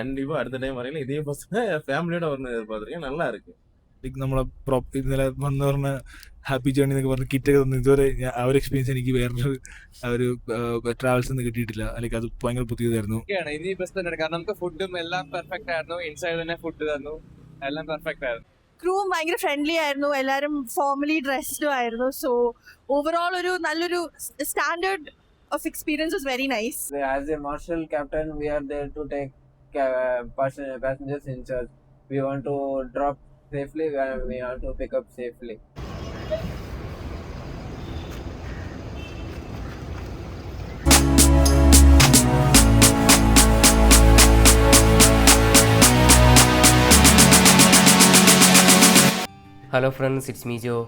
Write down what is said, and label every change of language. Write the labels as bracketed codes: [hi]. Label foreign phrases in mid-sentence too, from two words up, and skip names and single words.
[ta] கண்டிப்பா அடுத்த டைம் வரையில இதே பஸ்ல ஃபேமிலியோட வரணும்னு எதிர்பார்த்திருக்கேன். நல்லா ഇருக்கு. [ml] നമ്മളെ ഇന്നലെ വന്ന് പറഞ്ഞ [en] happy journey [ml] എന്നൊക്കെ പറഞ്ഞ് കിറ്റൊക്കെ തന്നു. ഇതുവരെ ആ ഒരു എക്സ്പീരിയൻസ് എനിക്ക് വേറൊരു ഒരു ട്രാവൽസിൽ നിന്ന് കിട്ടിയിട്ടില്ല. അല്ലെങ്കിൽ അത് ഭയങ്കര പുതിയതായിരുന്നു. ഇനി ബസ് തന്നെ കാരണം നമുക്ക് ഫുഡും എല്ലാം പെർഫെക്റ്റ് ആയിരുന്നു. ഇൻസൈഡ് തന്നെ ഫുഡ് തന്നു, എല്ലാം പെർഫെക്റ്റ് ആയിരുന്നു. ക്രൂവും ഭയങ്കര ഫ്രണ്ട്ലി ആയിരുന്നു, എല്ലാവരും [en] formally dressed [ml] ആയിരുന്നു. [en] so overall [ml] ഒരു നല്ലൊരു [en] സ്റ്റാൻഡേർഡ് of experience was very nice. As a marshal captain, we are there to take passengers in charge. We want to drop safely, we want to pick up safely. hello friends, it's me Jo.